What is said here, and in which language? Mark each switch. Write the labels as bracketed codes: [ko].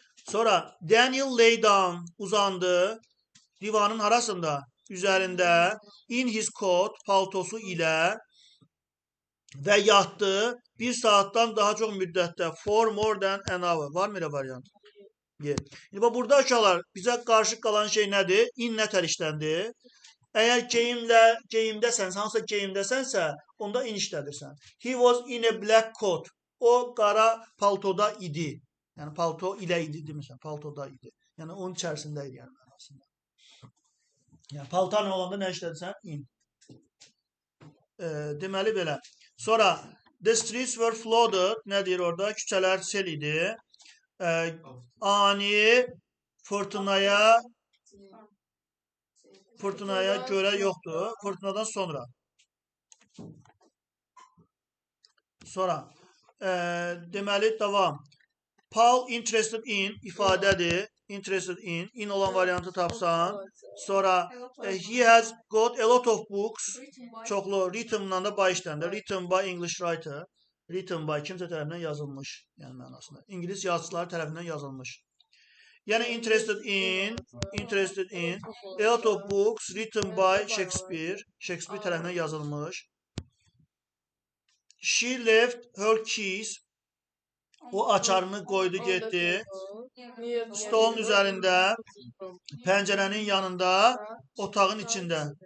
[az] Sonra [en] Daniel lay down, [az] uzandı. Divanın arasında, üzərində [en] in his coat, [az] paltosu ilə və yatdı 1 saatdan daha çox müddətdə [en] for more than an hour. [az] Var mı elə variant? İndi burada uşaqlar bizə qarşı qalan şey nədir? In nətər işləndi? Əgər geyimdəsənsə, hansısa geyimdəsənsə, onda in işlədirsən. [en] He was in a black coat. [az] O qara paltoda idi. Yəni palto ilə idi demirsən, paltoda idi. Yəni onun içərisində idi yəni mənasında. Yəni paltarla olanda nə işlədirsən? [en] In. [az] Deməli belə. [en] Sonra the streets were flooded. [az] Nə deyir orada? Küçələr sel idi. Ani fırtınaya görə yoxdur. Fırtınadan sonra. Sonra deməli davam. Paul interested in ifadədir. Interested in olan variantı tapsan. Sonra [en] he has got a lot of books. [az] Çoxlu written'dan da by işləndə. [en] Written by English writer. [az] Written by kimsə tərəfindən yazılmış. Yəni mənasında. İngilis yazıçıları tərəfindən yazılmış. [en] Yəni interested in a lot of books written by Shakespeare. [az] Shakespeare tərəfindən yazılmış. [en] She left her keys. [az] O açarını qoydu, getdi. Stolun üzərində, pəncərənin yanında, otağın içində.